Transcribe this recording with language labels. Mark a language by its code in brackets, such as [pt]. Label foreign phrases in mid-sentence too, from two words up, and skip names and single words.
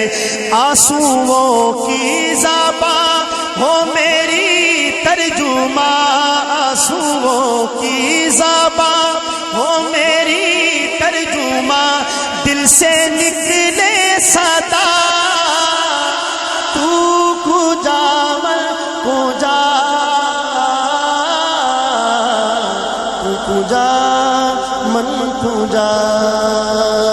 [ur] آنسوؤں کی زباں ہو میری ترجمہ، آنسوؤں کی زباں ہو میری ترجمہ، دل سے نکلے صدا [fa] تو کجا من کجا، تو کجا من کجا.